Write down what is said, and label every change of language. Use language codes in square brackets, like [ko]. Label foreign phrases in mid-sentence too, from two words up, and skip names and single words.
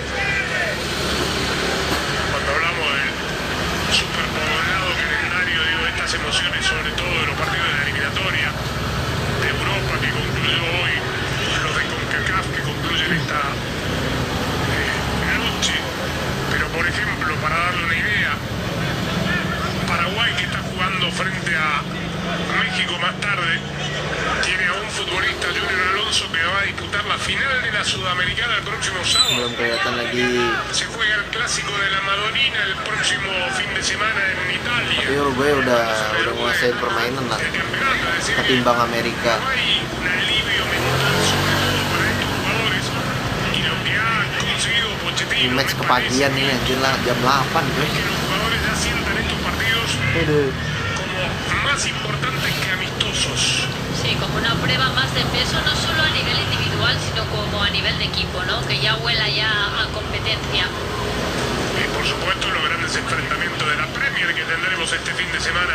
[es] Cuando hablamos del superpoblado calendario, digo, de estas emociones, sobre todo de los partidos de la eliminatoria de Europa que concluyó hoy, los de CONCACAF que concluyen esta noche. Pero por ejemplo, para darle una idea, Paraguay, que está jugando frente a México más tarde, tiene a un futbolista, Junior Alonso, que va a disputar la final de la Sudamericana el próximo sábado. [id] Belum kelihatan lagi. [es] Se juega el clásico de la Madonina el próximo fin de semana en Italia. [id] Tapi Uruguay udah nguasain permainan lah [es] El campeonato, es decir, [id] ketimbang Amerika. [es] no hay un alivio mental, sobre todo para estos jugadores, y lo que ha conseguido [id] Di [es] Pochettino [id] match [es] me [id] kepagian [es] parece [id] nih anjir lah, jam 8 [es] que [id] guys. [es] los jugadores ya sientan estos partidos [id] Aduh. [es] como más importantes que amistosos. Sí, como una prueba más de peso, no solo a nivel individual, sino como a nivel de equipo, ¿no? Que ya huela ya a competencia. Y por supuesto los grandes enfrentamientos de la Premier que tendremos este fin de semana.